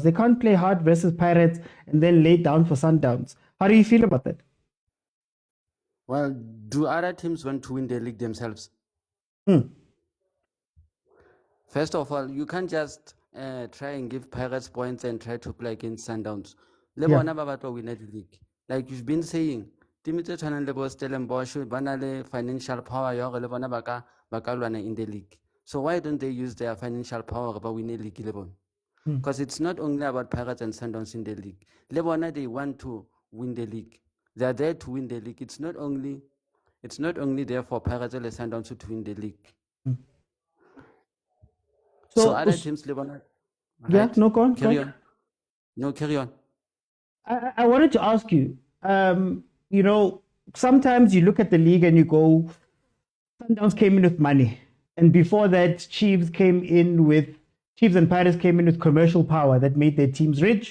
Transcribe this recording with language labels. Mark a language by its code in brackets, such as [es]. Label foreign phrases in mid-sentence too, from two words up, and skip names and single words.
[en] They can't play hard versus Pirates and then lay down for Sundowns. How do you feel about that? Well, do other teams want to win the league themselves? First of all, you can't just try and give Pirates points and try to play against Sundowns. [st] Le [en] Yeah. [st] bona ba batla ho [en] win the league. Like you've been saying, team [st] tse tshwanang le bo Stellenbosch ba na le [en] financial power [st] ya hore le bona ba ka lwana [en] in the league. So why don't they use their financial power ba win the league [st] le bona? [en] Because it's not only about Pirates and Sundowns in the league. [st] Le bona [en] they want to win the league. They are there to win the league. It's not only there for Pirates and Sundowns to win the league. So other teams [st] le bona. [en] Yeah, Right? no, go on. Carry on. No, carry on. I wanted to ask you, you know, sometimes you look at the league and you go, Sundowns came in with money. And before that, Chiefs and Pirates came in with commercial power that made their teams rich.